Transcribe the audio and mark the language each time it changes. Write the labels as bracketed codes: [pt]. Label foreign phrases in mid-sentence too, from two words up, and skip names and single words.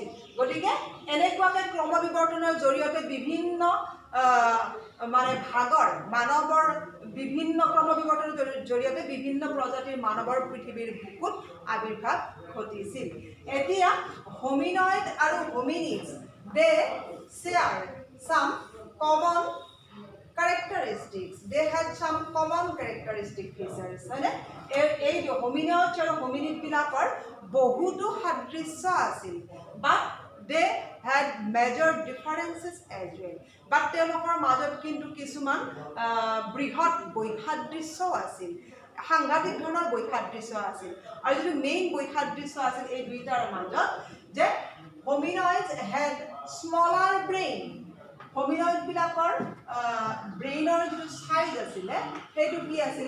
[as] গতিকে এনেকুৱাকৈ ক্ৰমবিৱৰ্তনৰ জৰিয়তে বিভিন্ন মানে ভাগৰ মানৱৰ বিভিন্ন ক্ৰমবিৱৰ্তনৰ জৰিয়তে বিভিন্ন প্ৰজাতিৰ মানৱৰ পৃথিৱীৰ বুকুত আৱিৰ্ভাৱ ঘটিছিল। এতিয়া হোমিনয়েড আৰু হোমিনিডছ [en] they share some common characteristics. They had some common characteristic features, [as] হয়নে? এই হোমিনয়েডছ আৰু হোমিনিডবিলাকৰ বহুতো সাদৃশ্য আছিল, [en] বাট they had major differences as well. [as] বাট তেওঁলোকৰ মাজত কিন্তু কিছুমান বৃহৎ বৈসাদৃশ্য আছিল, সাংঘাতিক ধৰণৰ বৈসাদৃশ্য আছিল। আৰু যিটো মেইন বৈসাদৃশ্য আছিল এই দুইটাৰ মাজত, যে হোমিনয়েডছ [en] had smaller brain. [as] হোমিনয়েডবিলাকৰ ব্ৰেইনৰ যিটো চাইজ আছিলে সেইটো কি আছিলে?